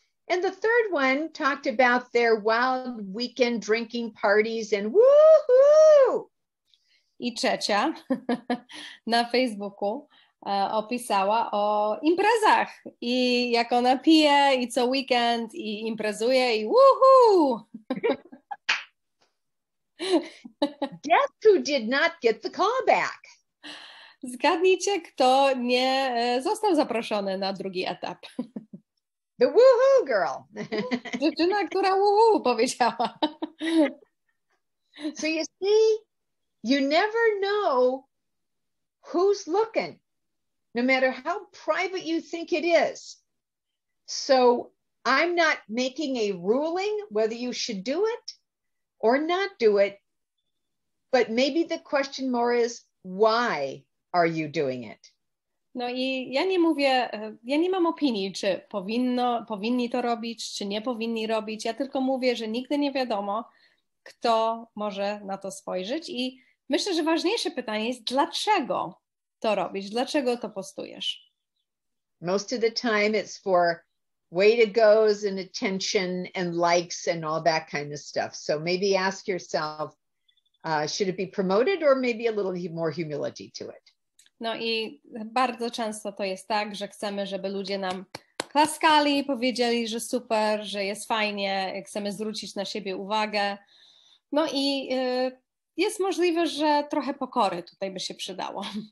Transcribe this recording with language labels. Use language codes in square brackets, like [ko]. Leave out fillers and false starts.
[en] And the third one talked about their wild weekend drinking parties and woohoo! [pl] I trzecia na Facebooku opisała o imprezach i jak ona pije i co weekend i imprezuje i woohoo! [en] Guess who did not get the call back? [pl] Zgadnijcie, kto nie został zaproszony na drugi etap. [en] The woohoo girl. [pl] Dziewczyna, która woohoo powiedziała. [en] So you see, you never know who's looking, no matter how private you think it is. So I'm not making a ruling whether you should do it or not do it, but maybe the question more is, why are you doing it? [pl] No i ja nie mówię, ja nie mam opinii, czy powinni to robić, czy nie powinni robić. Ja tylko mówię, że nigdy nie wiadomo, kto może na to spojrzeć i myślę, że ważniejsze pytanie jest, dlaczego to robisz, dlaczego to postujesz? [en] Most of the time it's for way to goes and attention and likes and all that kind of stuff. So maybe ask yourself, should it be promoted or maybe a little more humility to it? [pl] No i bardzo często to jest tak, że chcemy, żeby ludzie nam klaskali, powiedzieli, że super, że jest fajnie, chcemy zwrócić na siebie uwagę. No i jest możliwe, że trochę pokory tutaj by się przydało.